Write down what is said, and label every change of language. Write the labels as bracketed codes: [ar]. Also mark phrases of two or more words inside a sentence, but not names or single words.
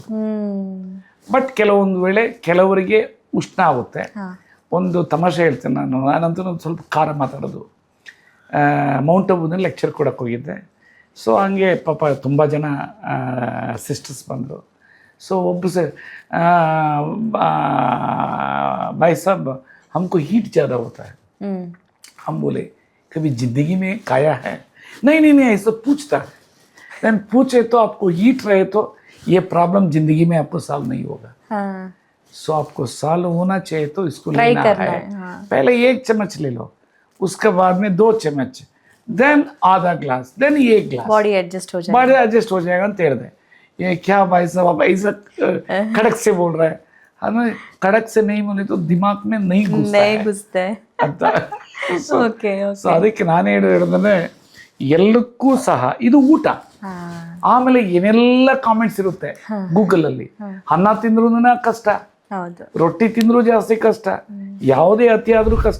[kn] ಬಟ್ ಕೆಲವೊಂದು ವೇಳೆ ಕೆಲವರಿಗೆ ಉಷ್ಣ ಆಗುತ್ತೆ. ಒಂದು ತಮಾಷೆ ಹೇಳ್ತೇನೆ ನಾನಂತೂ ಸ್ವಲ್ಪ ಖಾರ ಮಾತಾಡೋದು. ಮೌಂಟ್ ಅಬುನಲ್ಲಿ ಲೆಕ್ಚರ್ ಕೊಡೋಕೆ ಹೋಗಿದ್ದೆ. ಸೊ ಹಂಗೆ ಪಾಪ ತುಂಬ ಜನ ಸಿಸ್ಟರ್ಸ್ ಬಂದರು. ಸೊ ಒಬ್ಬರು ಸರ್, [hi] भाई साहब हमको हीट ज़्यादा होता है. हम बोले कभी जिंदगी में खाया है? नहीं ऐसा पूछता है. देन पूछे तो आपको हीट रहे तो ये प्रॉब्लम जिंदगी में आपको सॉल्व नहीं होगा. सो आपको सॉल्व होना चाहिए तो इसको लेना है. पहले 1 चम्मच ले लो, उसके बाद में 2 चम्मच, देन आधा ग्लास, देन 1 ग्लास. बॉडी एडजस्ट हो जाएगा [kn] ಅಂತ ಹೇಳಿದೆ. [hi] ये क्या भाई साहब आप ऐसा कड़क से बोल रहा है? हमें कड़क से नहीं बोले तो दिमाग में नहीं घुसता है ಅಂತ. [kn] ಸೊ ಅದಕ್ಕೆ ನಾನು ಹೇಳಿದ್ರೆ ಎಲ್ಲಕ್ಕೂ ಸಹ ಇದು ಊಟ. ಆಮೇಲೆ ಏನೆಲ್ಲ ಕಾಮೆಂಟ್ಸ್ ಇರುತ್ತೆ ಗೂಗಲಲ್ಲಿ. ಅನ್ನ ತಿಂದ್ರೂ ಕಷ್ಟ, ರೊಟ್ಟಿ ತಿಂದ್ರೂ ಜಾಸ್ತಿ ಕಷ್ಟ, ಯಾವುದೇ ಅತಿ ಆದ್ರೂ ಕಷ್ಟ.